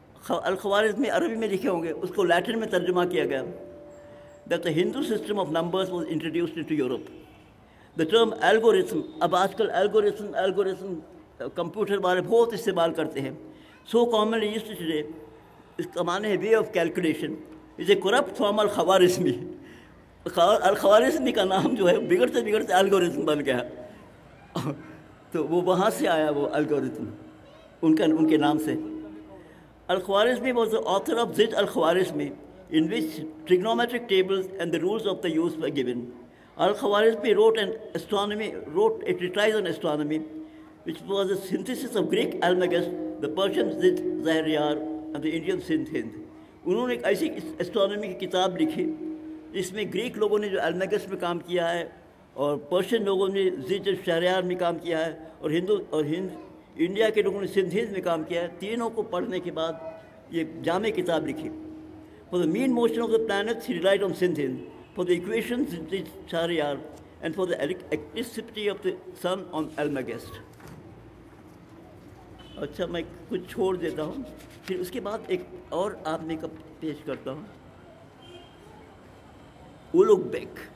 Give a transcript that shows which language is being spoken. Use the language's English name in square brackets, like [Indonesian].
[Hindi] Al-Khwarizmi अरबी में लिखे होंगे, उसको लैटिन में तर्जुमा किया गया, [English] that the Hindu system of numbers was introduced into Europe. The term algorithm, [Hindi] अब आजकल algorithm कंप्यूटर वाले बहुत इस्तेमाल करते हैं, [English] so commonly used today, [Hindi] इसका माने है [English] way of calculation, is a corrupt form al-Khwarizmi. [Hindi] Al-Khwarizmi का नाम जो है बिगड़ते बिगड़ते algorithm बन गया, तो वो वहाँ से आया वो algorithm, उनके नाम से. [English] Al-Khwarizmi was the author of Zid al-Khwarizmi, in which trigonometric tables and the rules of the use were given. Al-Khwarizmi wrote a treatise on astronomy, which was a synthesis of Greek Almagest, the Persian Zid Zahriyar, and the Indian Sindh Hind. [Hindi] उन्होंने एक ऐसी astronomy की किताब लिखी जिसमें Greek लोगों ने जो अल्मेगस में काम किया है और पर्शियन लोगों ने ज़िद शहरयार में काम किया है और हिंद इंडिया के लोगों ने सिंध हिंद में काम किया है. तीनों को पढ़ने के बाद ये जामे किताब लिखी. [English] For the mean motion of the planets, he relied on Sindh Hind. For the equations, Sid Shahriyar, and for the eccentricity of the sun on Almagest. [Hindi] अच्छा, मैं कुछ छोड़ देता हूँ, फिर उसके बाद एक और आदमी का पेश करता हूँ, उलुग बेक.